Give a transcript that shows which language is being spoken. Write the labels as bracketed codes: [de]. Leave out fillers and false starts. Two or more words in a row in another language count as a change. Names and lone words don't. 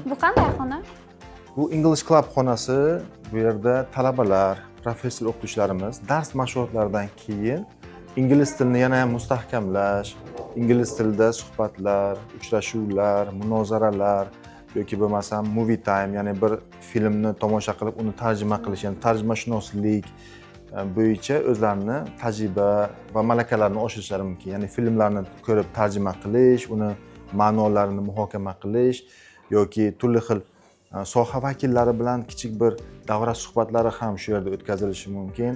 [uz] Bu qanday xona? Bu English Club xonasi. Bu yerda talabalar, professor o'qituvchilarimiz dars mashg'ulotlaridan keyin ingliz tilini yana ham mustahkamlash, ingliz tilida suhbatlar, uchrashuvlar, munozaralar yoki bo'lmasam [en] movie time, [uz] ya'ni bir filmni tomosha qilib uni tarjima qilish, ya'ni tarjimashunoslik bo'yicha o'zlarini tajriba va malakalarini oshirishlari mumkin. Ya'ni filmlarni ko'rib tarjima qilish, uni ma'nolarini muhokama qilish yoki turli xil soha vakillari bilan kichik bir davra suhbatlari ham shu yerda o'tkazilishi mumkin.